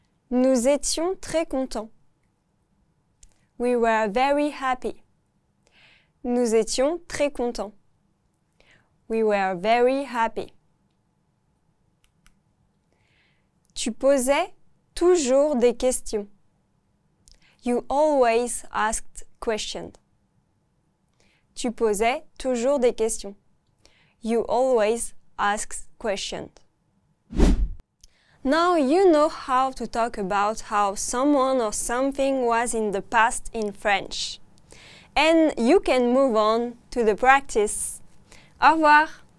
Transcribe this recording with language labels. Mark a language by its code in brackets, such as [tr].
[fr] Nous étions très contents. [en] We were very happy. [fr] Nous étions très contents. [en] We were very happy. [fr] Tu posais toujours des questions. [en] You always asked questions. [fr] Tu posais toujours des questions. [en] You always asked questions. Now you know how to talk about how someone or something was in the past in French. And you can move on to the practice. [fr] Au revoir!